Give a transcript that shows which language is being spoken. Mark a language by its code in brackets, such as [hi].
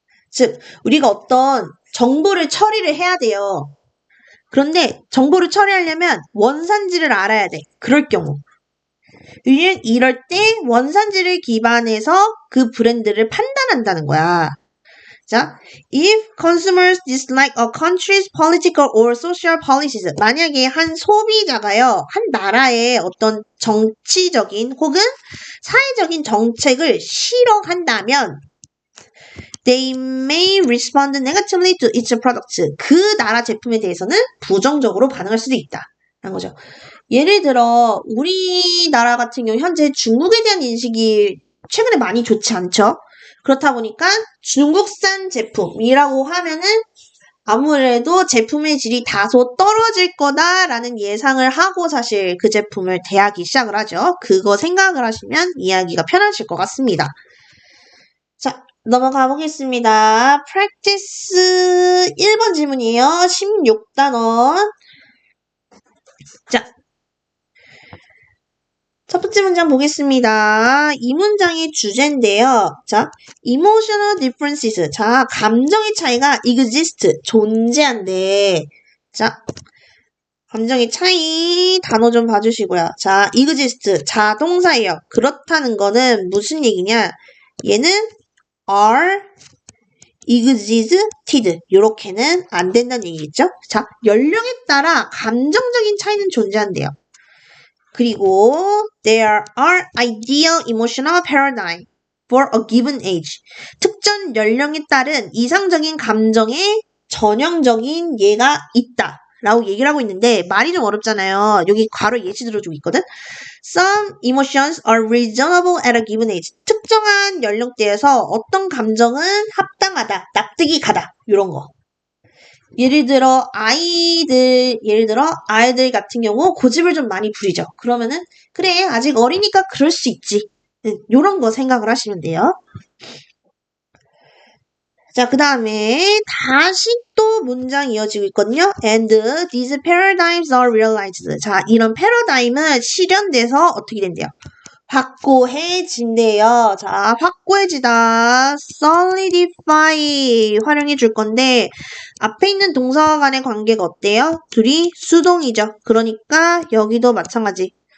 [ko] 즉, 우리가 어떤 정보를 처리를 해야 돼요. 그런데 정보를 처리하려면 원산지를 알아야 돼. 그럴 경우. 이럴 때 원산지를 기반해서 그 브랜드를 판단한다는 거야. [en] 자, if consumers dislike a country's political or social policies, [ko] 만약에 한 소비자가요, 한 나라의 어떤 정치적인 혹은 사회적인 정책을 싫어한다면 [en] they may respond negatively to its products. [ko] 그 나라 제품에 대해서는 부정적으로 반응할 수도 있다. 라는 거죠. 예를 들어 우리나라 같은 경우 현재 중국에 대한 인식이 최근에 많이 좋지 않죠. 그렇다 보니까 중국산 제품이라고 하면은 아무래도 제품의 질이 다소 떨어질 거다라는 예상을 하고 사실 그 제품을 대하기 시작을 하죠. 그거 생각을 하시면 이해하기가 편하실 것 같습니다. 자, 넘어가 보겠습니다. practice 1번 질문이에요. 16단원. 자, 첫 번째 문장 보겠습니다. 이 문장의 주제인데요. 자, [en] emotional differences. [ko] 자, 감정의 차이가 exist, 존재한대. 자, 감정의 차이 단어 좀 봐주시고요. 자, exist, 자동사예요. 그렇다는 거는 무슨 얘기냐? 얘는 [en] are existed. [ko] 요렇게는 안 된다는 얘기겠죠? 자, 연령에 따라 감정적인 차이는 존재한대요. [en] 그리고 there are ideal emotional paradigm for a given age. [ko] 특정 연령에 따른 이상적인 감정의 전형적인 예가 있다. 라고 얘기를 하고 있는데 말이 좀 어렵잖아요. 여기 괄호 예시 들어주고 있거든. [en] Some emotions are reasonable at a given age. [ko] 특정한 연령대에서 어떤 감정은 합당하다, 납득이 가다. 이런 거. 예를 들어 아이들 같은 경우 고집을 좀 많이 부리죠. 그러면은 그래 아직 어리니까 그럴 수 있지. 요런 거 생각을 하시면 돼요. 자, 그 다음에 다시 또 문장 이어지고 있거든요. [en] And these paradigms are realized. [ko] 자, 이런 패러다임은 실현돼서 어떻게 된대요? 확고해진대요. 자, 확고해지다. solidify 활용해 줄 건데 앞에 있는 동사와 간의 관계가 어때요? 둘이 수동이죠. 그러니까 여기도 마찬가지.